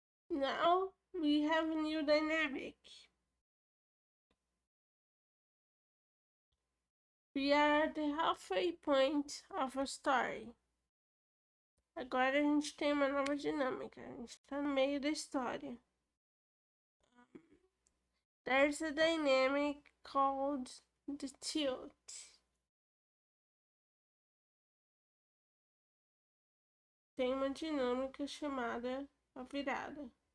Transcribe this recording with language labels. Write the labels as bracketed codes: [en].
[en] Now we have a new dynamic. We are at the halfway point of a story. [pt] Agora a gente tem uma nova dinâmica. A gente tá no meio da história. [en] There's a dynamic called the tilt. [pt] Tem uma dinâmica chamada a virada.